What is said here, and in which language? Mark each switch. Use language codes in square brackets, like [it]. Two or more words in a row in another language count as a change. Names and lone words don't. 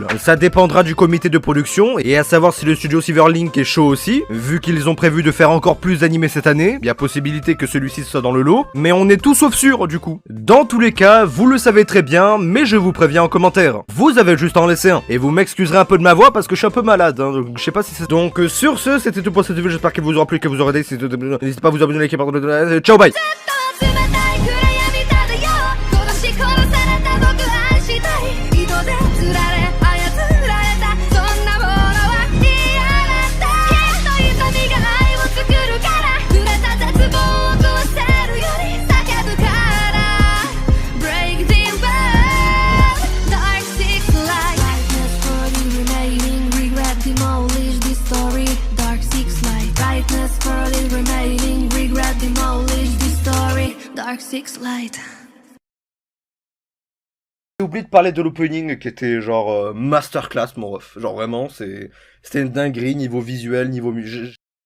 [fr] Ça dépendra du comité de production, et à savoir si le studio Silverlink est chaud aussi, vu qu'ils ont prévu de faire encore plus d'animés cette année, il y a possibilité que celui-ci soit dans le lot, mais on est tout sauf sûr du coup. Dans tous les cas, vous le savez très bien, mais je vous préviens en commentaire. Vous avez juste à en laisser un, et vous m'excuserez un peu de ma voix parce que je suis un peu malade, hein, donc je sais pas si c'est... Donc sur ce, c'était tout pour cette vidéo, j'espère qu'elle vous aura plu, que vous aurez aidé, n'hésitez pas à vous abonner, liker, pardon, ciao, bye. [ja] 冷たい暗闇漂う殺し殺された僕愛したい糸で釣られ操られたそんなものは嫌だった血と痛みが愛を作るから濡れた絶望を壊せるより叫ぶから [en] Break the world Dark six light Brightness for the remaining regret demolish this story Dark six light Brightness for the remaining regret demolish this story Dark six light [fr] J'ai oublié de parler de l'opening qui était genre masterclass mon ref. Genre vraiment c'était une dinguerie niveau visuel, niveau